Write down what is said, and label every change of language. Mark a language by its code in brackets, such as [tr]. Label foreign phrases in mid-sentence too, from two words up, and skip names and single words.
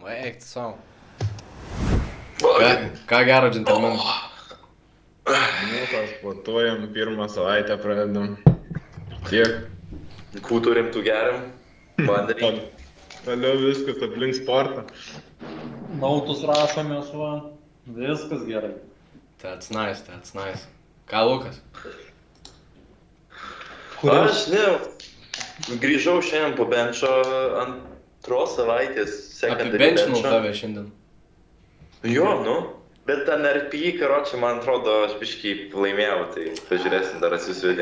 [lt] Eik, savo. Ką gero, džentelmenai. Nu, kas sportuojam, pirmą savaitę pradedam. Tiek. Kų turim tų geriam. Vandenį. Toliau viskas aplink sportą. Nautus rašomės, va. Viskas gerai. [en] That's nice, that's nice. [lt] Ką, Lukas? Aš grįžau šiandien po benčo antros savaitės. Apibenčinau tave šiandien. Jo, nu. Bet ten RPI, karočią, man atrodo, aš biškį laimėjau, tai pažiūrėsim, dar atsisvedė.